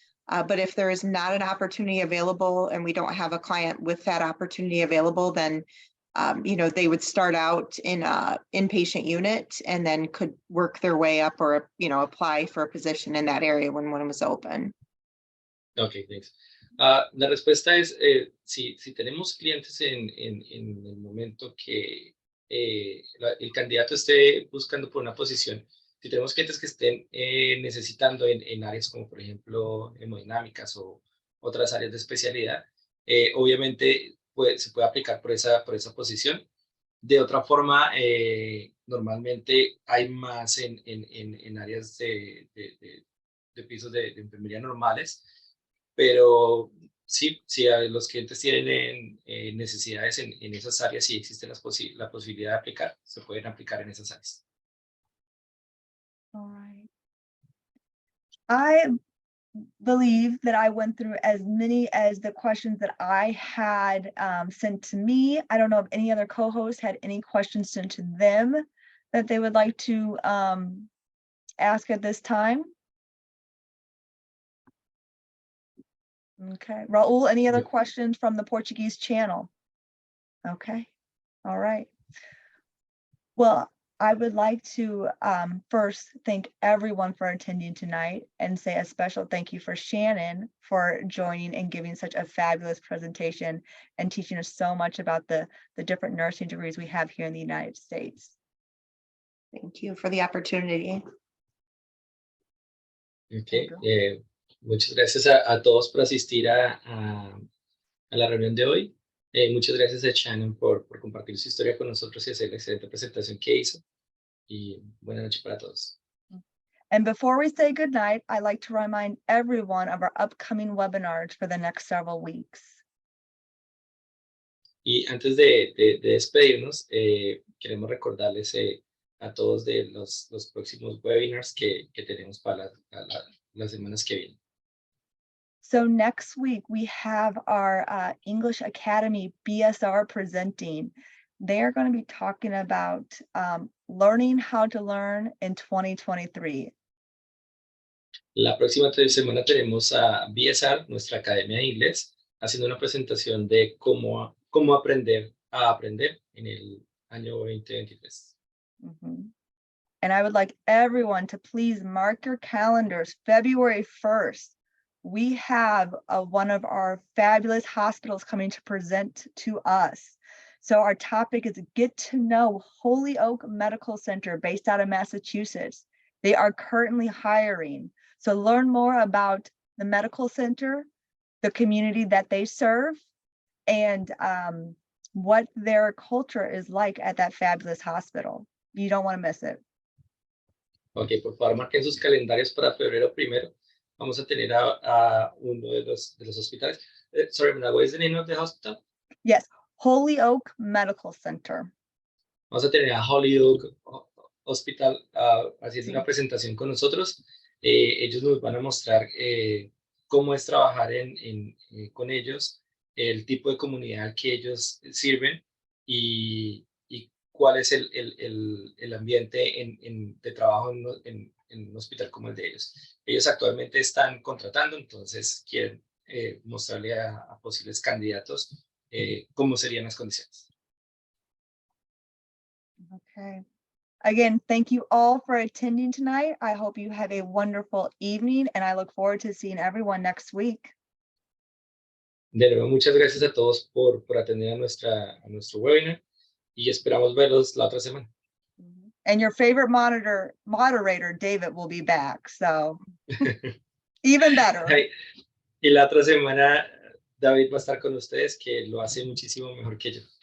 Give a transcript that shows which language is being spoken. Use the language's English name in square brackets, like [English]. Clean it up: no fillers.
[English] But if there is not an opportunity available and we don't have a client with that opportunity available, then they would start out in a inpatient unit and then could work their way up or apply for a position in that area when one was open. Okay, thanks. [Spanish] La respuesta es, si tenemos clientes en el momento que el candidato esté buscando por una posición, si tenemos clientes que estén necesitando en áreas como por ejemplo hemodinámicas o otras áreas de especialidad, obviamente se puede aplicar por esa posición. De otra forma, normalmente hay más en áreas de pisos de enfermería normales, pero sí, si los clientes tienen necesidades en esas áreas, sí existe la posibilidad de aplicar, se pueden aplicar en esas áreas. [English] All right. I believe that I went through as many as the questions that I had sent to me. I don't know if any other co-hosts had any questions sent to them that they would like to ask at this time. Okay, Raul, any other questions from the Portuguese channel? Okay, all right. Well, I would like to first thank everyone for attending tonight and say a special thank you for Shannon for joining and giving such a fabulous presentation and teaching us so much about the different nursing degrees we have here in the United States. Thank you for the opportunity. Okay. [Spanish] Muchas gracias a todos por asistir a la reunión de hoy. Muchas gracias a Shannon por compartir su historia con nosotros y hacer la excelente presentación que hizo. Y buena noche para todos. [English] And before we say goodnight, I'd like to remind everyone of our upcoming webinars for the next several weeks. [Spanish] Y antes de despedirnos, queremos recordarles a todos de los próximos webinars que tenemos para las semanas que vienen. [English] So next week we have our English Academy BSR presenting. They're going to be talking about learning how to learn in 2023. [Spanish] La próxima semana tenemos a BSR, nuestra academia de inglés, haciendo una presentación de cómo aprender a aprender en el año 2023. Mm-hmm. [English] And I would like everyone to please mark your calendars. February 1st, we have one of our fabulous hospitals coming to present to us. So our topic is Get to Know Holyoke Medical Center based out of Massachusetts. They are currently hiring. So learn more about the medical center, the community that they serve, and what their culture is like at that fabulous hospital. You don't want to miss it. [Spanish] Ok, por favor, marquen sus calendarios para febrero 1. Vamos a tener a uno de los hospitales. [English] Sorry, what is the name of the hospital? Yes, Holyoke Medical Center. [Spanish] Vamos a tener a Holyoke Hospital haciendo una presentación con nosotros. Ellos nos van a mostrar cómo es trabajar con ellos, el tipo de comunidad que ellos sirven y cuál es el ambiente de trabajo en un hospital como el de ellos. Ellos actualmente están contratando, entonces quieren mostrarle a posibles candidatos cómo serían las condiciones. [English] Okay. Again, thank you all for attending tonight. I hope you have a wonderful evening and I look forward to seeing everyone next week. [Spanish] De nuevo, muchas gracias a todos por atender a nuestro webinar y esperamos verlos la otra semana. [English] And your favorite moderator, David, will be back. So even better. [Spanish] Ay, y la otra semana David va a estar con ustedes, que lo hace muchísimo mejor que yo.